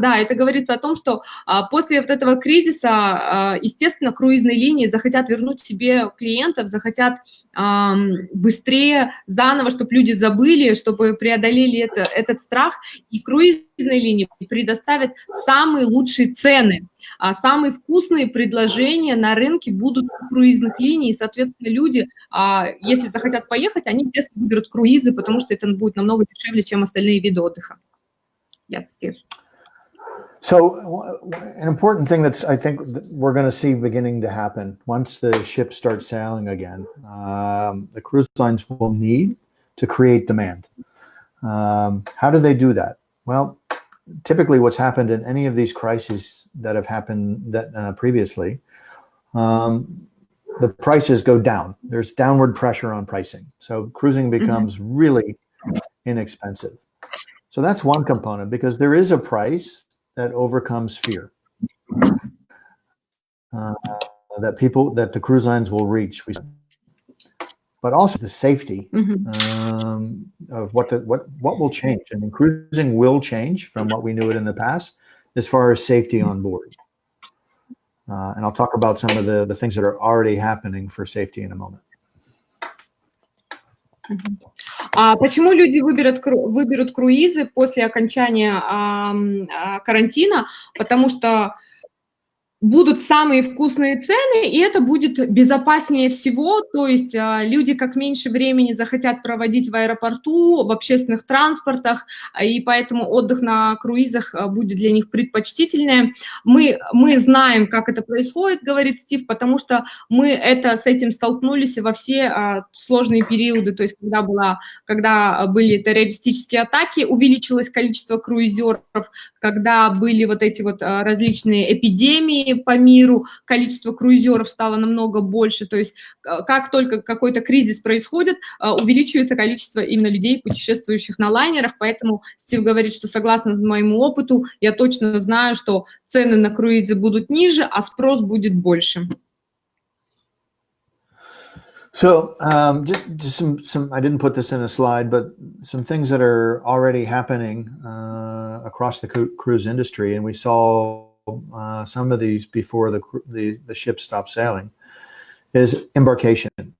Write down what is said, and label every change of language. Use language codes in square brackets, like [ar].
[ru] Да, это говорится о том, что после вот этого кризиса, естественно, круизные линии захотят вернуть себе клиентов, захотят быстрее, заново, чтобы люди забыли, чтобы преодолели этот страх, и круизные линии предоставят самые лучшие цены, самые вкусные предложения на рынке будут у круизных линий, и, соответственно, люди, если захотят поехать, они, естественно, выберут круизы, потому что это будет намного дешевле, чем остальные виды отдыха. [en] Yes, Steve. So an important thing that's, I think, we're going to see beginning to happen once the ships start sailing again, the cruise lines will need to create demand. How do they do that? Well, typically what's happened in any of these crises that have happened previously, the prices go down. There's downward pressure on pricing. So cruising becomes really inexpensive. So that's one component, because there is a price that overcomes fear that the cruise lines will reach, but also the safety of what will change. I mean, cruising will change from what we knew it in the past as far as safety on board. And I'll talk about some of the things that are already happening for safety in a moment. [ru] Почему люди выберут круизы после окончания карантина? Потому что будут самые вкусные цены, и это будет безопаснее всего, то есть люди как меньше времени захотят проводить в аэропорту, в общественных транспортах, и поэтому отдых на круизах будет для них предпочтительнее. Мы знаем, как это происходит, говорит Стив, потому что мы с этим столкнулись во все сложные периоды, то есть когда были террористические атаки, увеличилось количество круизеров, когда были вот эти вот различные эпидемии по миру, количество круизеров стало намного больше, то есть как только какой-то кризис происходит, увеличивается количество именно людей, путешествующих на лайнерах, поэтому Стив говорит, что согласно моему опыту, я точно знаю, что цены на круизы будут ниже, а спрос будет больше. [en] So just some, I didn't put this in a slide, but some things that are already happening across the cruise industry, and we saw some of these before the ship stopped sailing, is embarkation.